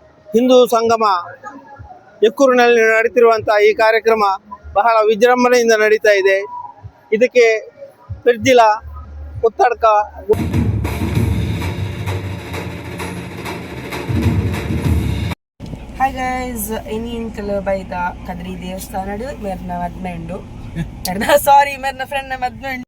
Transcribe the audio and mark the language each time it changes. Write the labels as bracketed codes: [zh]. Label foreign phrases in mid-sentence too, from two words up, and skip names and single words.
[kn] ಹಿಂದೂ ಸಂಗಮ ಎಕ್ಕೂರಿನಲ್ಲಿ ನಡೀತಿರುವಂತಹ ಈ ಕಾರ್ಯಕ್ರಮ ಬಹಳ ವಿಜೃಂಭಣೆಯಿಂದ ನಡೀತಾ ಇದೆ. ಇದಕ್ಕೆ ಪೆರ್ಜಿಲ ಕೊತ್ತಡ್ಕ [en] hi guys, [tcy] ಇನ್ನಿಂಕಲು ಬೈದ ಕದ್ರಿ ದೇವಸ್ಥಾನಡು ಮೇರ್ನ ಮದ್ಮೆ ಉಂಡು ಮೇರ್ನ ಫ್ರೆಂಡ್ ಮದ್ಮೆ ಉಂಡು.